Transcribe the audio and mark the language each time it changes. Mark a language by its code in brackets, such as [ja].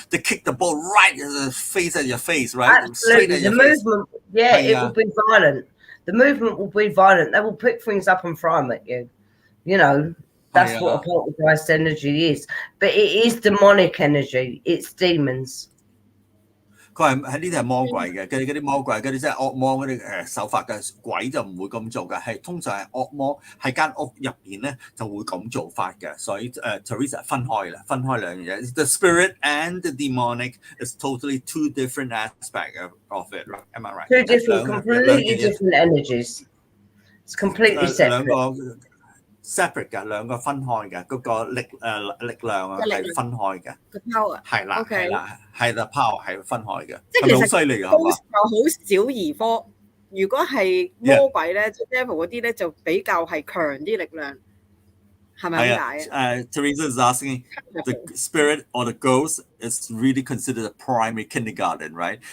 [en] They kick the ball right in the face at your face, right? Absolutely. The movement, it will be violent. The movement will be violent. They will pick things up and throw them at you. You know. That's what a poltergeist energy is. But it is demonic energy. It's demons. [yue] 佢係喺呢啲係魔鬼嘅，嗰啲魔鬼嗰啲即係惡魔嗰啲手法嘅，鬼就唔會咁做嘅，係通常係惡魔喺間屋入邊咧就會咁做法嘅，所以Teresa 分開兩樣嘢 ， [en] the spirit and the demonic is totally two different aspects of it. Am I right? Two different, completely different energies. It's completely separate. [yue] separate 嘅，兩個分開嘅，嗰個力量啊係分開嘅。個 power 係啦，係啦 power 係分開嘅。即係其實好犀利㗎，係嘛？好小兒科。如果係魔鬼咧，即係 devil 嗰啲咧，就比較係強啲力量，係咪咁解啊 [en] ？Teresa is asking the spirit or the ghost is really considered a primary kindergarten, right?